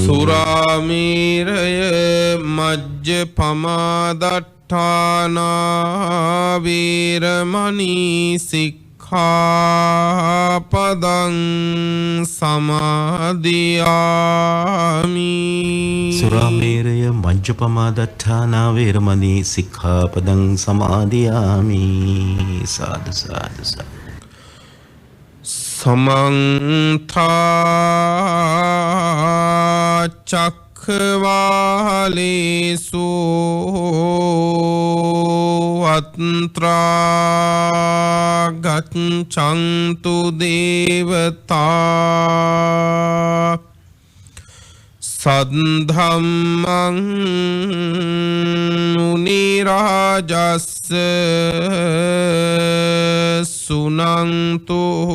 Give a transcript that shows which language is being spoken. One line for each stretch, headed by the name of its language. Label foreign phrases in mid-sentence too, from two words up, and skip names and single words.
Pali: සුරාමේරය මජ්ජපමාදට්ඨානා වේරමණී සික්ඛාපදං සමාදියාමි සුරාමේරය මජ්ජපමාදට්ඨානා වේරමණී සික්ඛාපදං සමාදියාමි සාදු සාදු සාදු සමන්තා චක්ඛවාලේසු අත්‍රා ගච්ඡන්තු දේවතා සද්ධම්මං මුනි රාජස්ස සුනන්තු